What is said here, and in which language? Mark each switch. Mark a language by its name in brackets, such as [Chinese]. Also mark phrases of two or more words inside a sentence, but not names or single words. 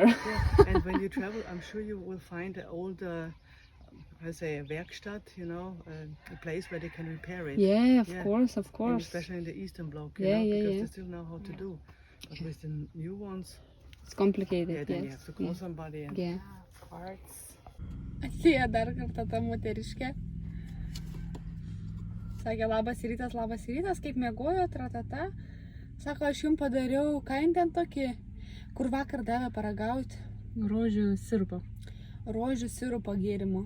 [English] And when you travel, I'm sure you will find an old, I say, a Werkstatt, you know, a place where they can repair it. Yeah, of Yeah. course. And especially in the Eastern Bloc, you Yeah, know, yeah, because yeah. they still know how to do. But with the new ones, It's complicated. then you Yes. have to call somebody. And Yeah. Parts. [Lithuanian] Atėjo dar kartą ta moteriškė. Sakė, labas rytas, kaip mėgojo, tratata. Sako, aš jums padariau, ką jin ten tokį, kur vakar davė paragauti. Rožių sirupo. Rožių sirupo gėrimo.